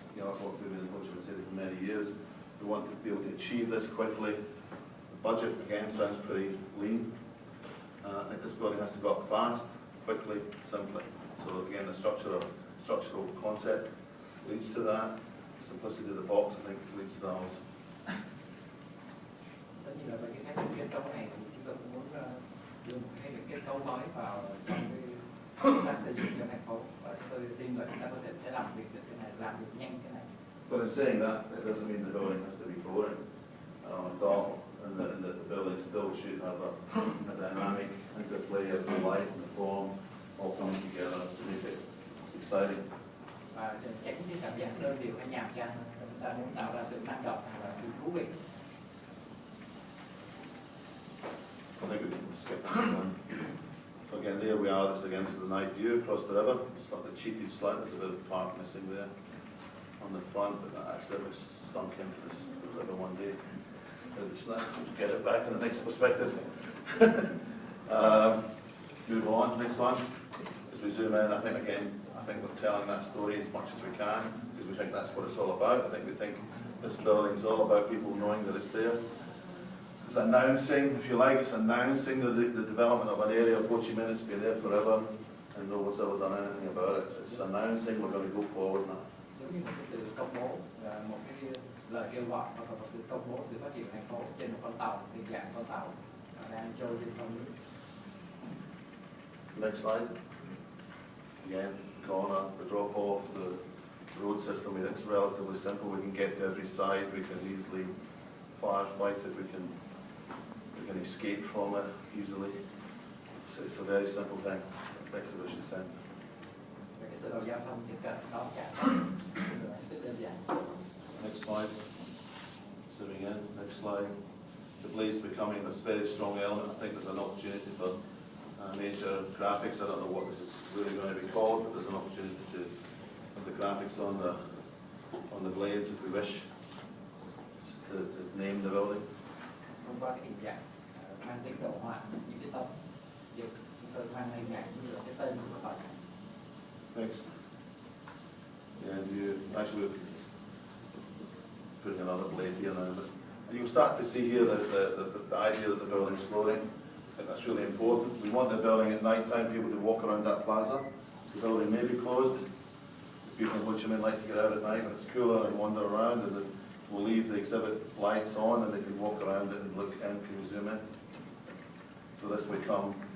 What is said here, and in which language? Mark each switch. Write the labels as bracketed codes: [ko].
[en] You know, what we've been approaching the city for many years. We want to be able to achieve this quickly. The budget, again, sounds pretty lean. I think this building has to go up fast, quickly, simply. So again, the structural concept leads to that. The simplicity of the box, I think, leads to that also. [vi] Tất nhiên là về cái khái niệm kết cấu này thì chúng tôi cũng muốn đưa một khái niệm kết cấu mới vào trong cái công tác xây dựng cho thành phố, và chúng tôi tin là chúng ta có thể sẽ làm việc được cái này, làm được nhanh cái này. [en] But in saying that, it doesn't mean the building has to be boring dull, and the building still should have a dynamic interplay of the light and the form all coming together to make it exciting. [vi] Và tránh cái cảm giác đơn điệu hay nhàm chán. Chúng ta muốn tạo ra sự năng động và sự thú vị. [en] I think we can skip that one. So again, there we are. This is the night view across the river. It's like the cheated slightly. There's a bit of park missing there on the front, but that actually was sunk into the river one day. It's not get it back in the next perspective. Move on. Next one. As we zoom in, I think we're telling that story as much as we can because we think that's what it's all about. We think this building is all about people knowing that it's there. It's announcing, if you like, it's announcing the development of an area of Ho Chi Minh. It's been there forever, and no one's ever done anything about it. It's announcing we're going to go forward now. [vi] Giống như một cái sự công bố, một cái lời kêu gọi hoặc là một sự công bố sự phát triển thành phố trên một con tàu, hình dạng con tàu đang trôi trên sông nước. [en] Next slide. Again, corner, the drop off, the road system. We think it's relatively simple. We can get to every side. We can easily firefight it. We can escape from it easily. It's a very simple thing. Exhibition centre. [vi] Cái sự đầu giao thông tiếp cận đón trả rất đơn giản. [en] Next slide. Zooming in. Next slide. The blade's becoming a very strong element. I think there's an opportunity for major graphics. I don't know what this is really going to be called, but there's an opportunity to have the graphics on the blades if we wish to name the building. [vi] Thông qua cái hình dạng mang tính đồ họa, những cái tông, chúng tôi mang hình ảnh như là cái tên của cái tòa nhà. [en] Next. Yeah, we're putting another blade here now, but you can start to see here the idea that the building is floating. I think that's really important. We want the building at night time, people to walk around that plaza. The building may be closed. People in Ho Chi Minh like to get out at night when it's cooler and wander around, and we'll leave the exhibit lights on and they can walk around it and look in. Can you zoom in? So this will come.